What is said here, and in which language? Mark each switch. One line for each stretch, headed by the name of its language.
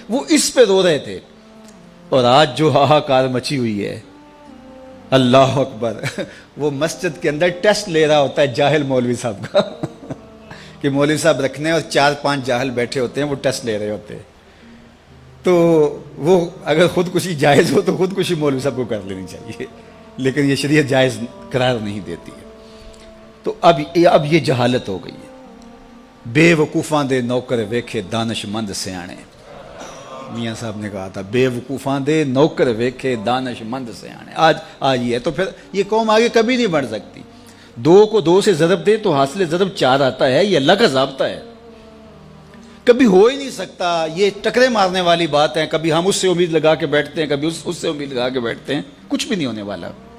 Urdu: وہ اس پہ رو رہے تھے. اور آج جو ہاہاکار مچی ہوئی ہے، اللہ اکبر، وہ مسجد کے اندر ٹیسٹ لے رہا ہوتا ہے جاہل مولوی صاحب کا کہ مولوی صاحب رکھنے اور 4-5 جاہل بیٹھے ہوتے ہیں، وہ ٹیسٹ لے رہے ہوتے ہیں. تو وہ اگر خودکشی جائز ہو تو خودکشی مولوی صاحب کو کر لینی چاہیے، لیکن یہ شریعت جائز قرار نہیں دیتی ہے. تو اب یہ جہالت ہو گئی ہے.
Punjabi: بے وقوفاں دے نوکر ویکھے دانش مند سیانے،
Urdu: میاں صاحب نے کہا تھا
Punjabi: بے وقوفاں دے نوکر ویکھے دانش مند سیانے.
Urdu: آج یہ ہے. تو پھر یہ قوم آگے کبھی نہیں بڑھ سکتی. 2 کو 2 سے ضرب دے تو حاصل ضرب 4 آتا ہے. یہ اللہ کا ضابطہ ہے، کبھی ہو ہی نہیں سکتا. یہ ٹکرے مارنے والی بات ہے. کبھی ہم اس سے امید لگا کے بیٹھتے ہیں، کبھی اس سے امید لگا کے بیٹھتے ہیں. کچھ بھی نہیں ہونے والا.